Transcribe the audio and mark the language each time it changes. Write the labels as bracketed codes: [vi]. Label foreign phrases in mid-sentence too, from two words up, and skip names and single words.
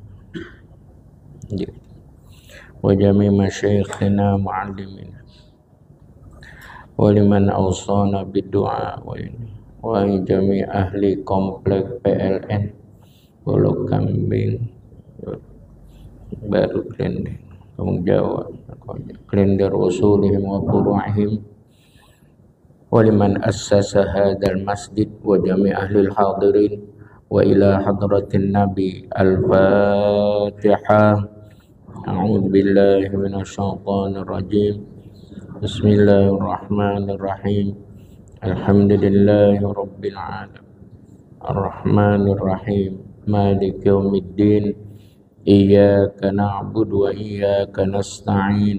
[ar] وجميع مشايخنا معلمينا ولمن أوصانا بالدعاء وجميع أهل komplek PLN Pulau Kambing Baru Klender Kampung Jawa Klender أصولهم وفروعهم ولمن أسس هذا المسجد وجميع أهل الحاضرين وإلى حضرة النبي. Al-Fatihah. أعوذ بالله من الشيطان الرجيم. بسم الله الرحمن الرحيم الحمد لله رب العالمين. الرحمن الرحيم مالك يوم الدين. إياك نعبد وإياك نستعين.